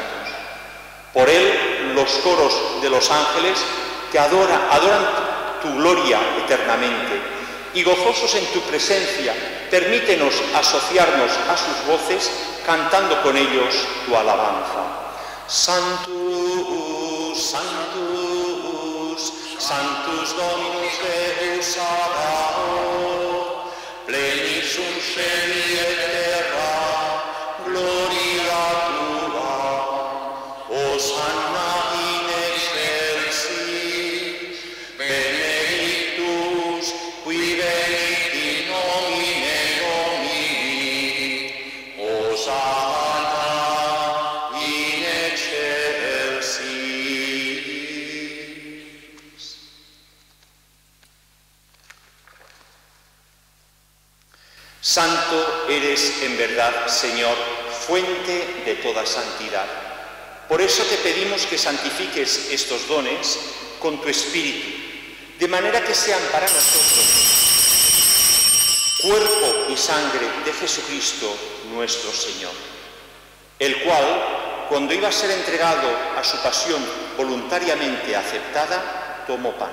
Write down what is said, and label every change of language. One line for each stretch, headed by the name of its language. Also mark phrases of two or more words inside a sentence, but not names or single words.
Spanish: Por él, los coros de los ángeles te adoran tu gloria eternamente, y gozosos en tu presencia, permítenos asociarnos a sus voces, cantando con ellos tu alabanza.
Latin: Sanctus, Sanctus, Sanctus Dominus Deus Sabaoth, plenissum cieli et terra, gloria tua, Hosanna in excelsis, benedictus qui venit in nomine Domini, Hosanna in excelsis.
Spanish: Santo eres en verdad, Señor, fuente de toda santidad. Por eso te pedimos que santifiques estos dones con tu Espíritu, de manera que sean para nosotros cuerpo y sangre de Jesucristo nuestro Señor, el cual, cuando iba a ser entregado a su pasión voluntariamente aceptada, tomó pan.